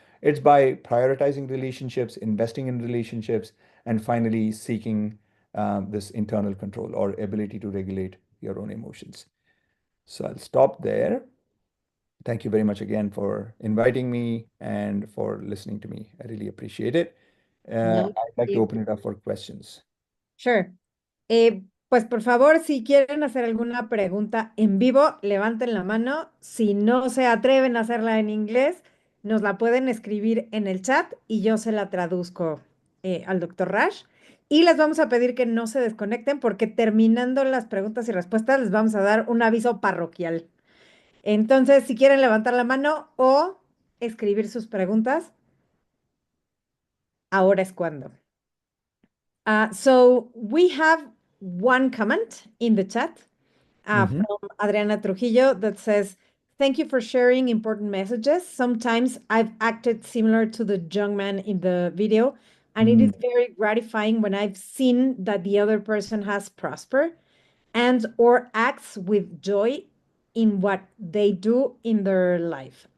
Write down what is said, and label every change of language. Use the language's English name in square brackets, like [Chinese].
[English] It's by prioritizing relationships, investing in relationships, and finally seeking this internal control or ability to regulate your own emotions. So I'll stop there. Thank you very much again for inviting me and for listening to me. I really appreciate it. No, I'd like to open it up for questions. sure. [Spanish] Pues por favor, si quieren hacer alguna pregunta en vivo, levanten la mano. Si no se atreven a hacerla en inglés, nos la pueden escribir en el chat y yo se la traduzco al doctor Rash. Y les vamos a pedir que no se desconecten porque terminando las preguntas y respuestas les vamos a dar un aviso parroquial. Entonces, si quieren levantar la mano o escribir sus preguntas, ahora es cuando. [English] So we have one comment in the chat Mhm. from Adriana Trujillo that says, "Thank you for sharing important messages. Sometimes I've acted similar to the young man in the video, and it is Mm. very gratifying when I've seen that the other person has prospered and or acts with joy in what they do in their life.